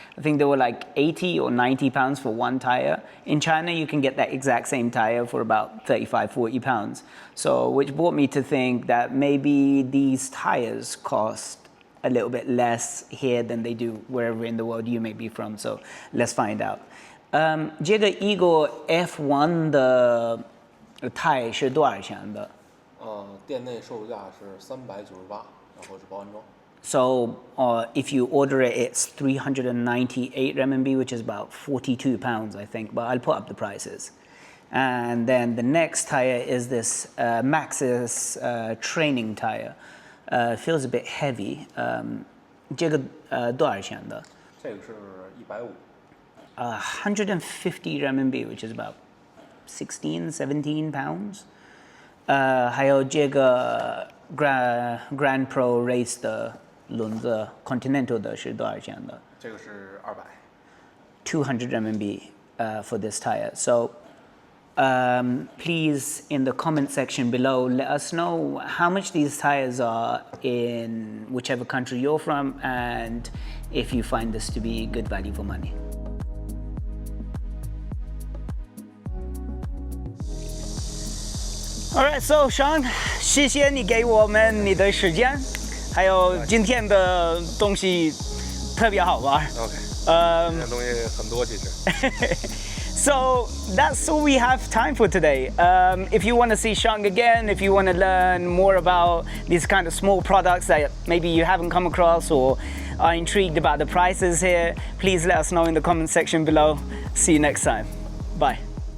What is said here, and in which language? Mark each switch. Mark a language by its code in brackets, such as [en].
[en] I think they were like 80 or 90 pounds for one tire. In China, you can get that exact same tire for about 35, 40 pounds. So, which brought me to think that maybe these tires cost a little bit less here than they do wherever in the world you may be from. So let's find out. [zh] 这个Eagle F1 的 tire 是多少钱的？店内售价是398，然后是包安装。 [en] So if you order it, it's 398 RMB, which is about 42 pounds, I think. But I'll put up the prices. And then the next tire is this Maxxis training tire. Feels a bit heavy. [zh] 这个多少钱的？这个是150。 [en] 150 RMB, which is about 16, 17 pounds. [zh] 还有这个 Grand Pro Race 的轮子 Continental 的是多少钱的？这个是 [en] 200 RMB for this tire. So please, in the comment section below, let us know how much these tires are in whichever country you're from, and if you find this to be good value for money. [zh] Alright, so Shang, 谢谢你给我们你的时间，还有今天的东西特别好玩。 OK， 今天东西很多其实。 [en] So that's all we have time for today. If you want to see Shang again, if you want to learn more about these kind of small products that maybe you haven't come across or are intrigued about the prices here, please let us know in the comment section below. See you next time. Bye.